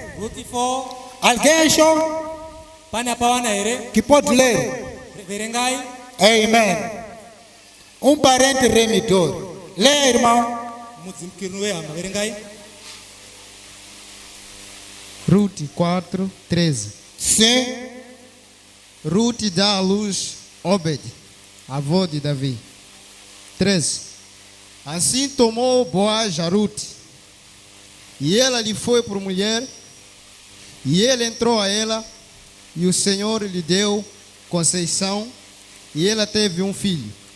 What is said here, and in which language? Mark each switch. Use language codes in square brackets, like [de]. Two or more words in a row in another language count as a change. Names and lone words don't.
[sn] Ruti 4. [pt] Alguém achou [sn] Pane apawana here? [pt] que pode ler? [sn] Verengai. [pt] Amém. Um parente remidor. Lê, irmão. [sn] Mudzimukirinu wehama, verengai. [pt] Ruth 4, 13. Sim. Ruth dá à luz Obed, avô de Davi. 13. Assim tomou Boaz a Ruth, e ela lhe foi por mulher, e ele entrou a ela, e o Senhor lhe deu conceição, e ela teve um filho.